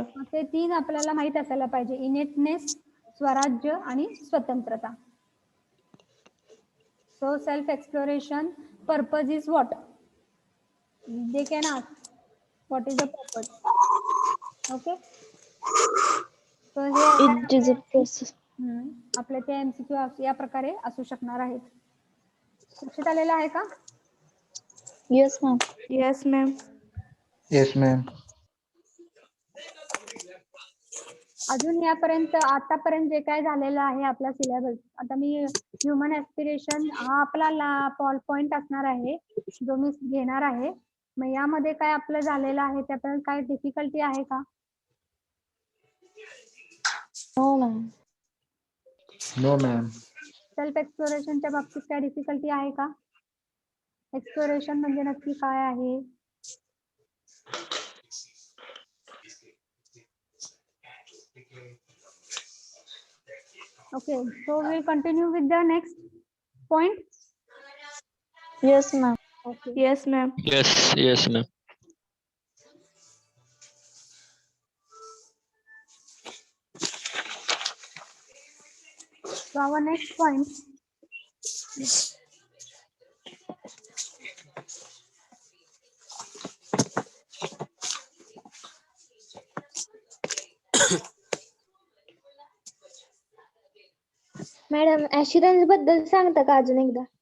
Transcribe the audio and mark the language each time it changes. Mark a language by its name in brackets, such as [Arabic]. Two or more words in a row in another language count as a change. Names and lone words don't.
[Marathi] ते 3 आपल्याला माहित असायला पाहिजे. इनेटनेस, स्वराज्य आणि स्वतंत्रता. [English] so self exploration purpose is what? they can ask what is the purpose. okay, so hey It is a process. [Marathi] आपले ते MCQ या प्रकारे असू शकणार आहेत. लक्षात आलेलं आहे का? [English] Yes, ma'am. Yes, ma'am. Yes, ma'am. [Marathi] अजून यापर्यंत आतापर्यंत जे काय झालेलं आहे आपला सिलेबस, आता मी [English] human aspiration [Marathi] हा आपला पॉइंट असणार आहे जो मी घेणार आहे. मग यामध्ये काय आपलं झालेलं आहे त्यापर्यंत काय डिफिकल्टी आहे का? [English] No, ma'am. No, ma'am. self exploration [Marathi] बाबतीत काय डिफिकल्टी आहे का? एक्सप्लोरेशन म्हणजे नक्की काय आहे? [English] Okay, so we'll continue with the next point. Yes, ma'am. Okay. Yes, ma'am. Yes, ma'am. So our next point. [Marathi] मॅडम ऍश्युरन्स बद्दल सांगता का अजून एकदा?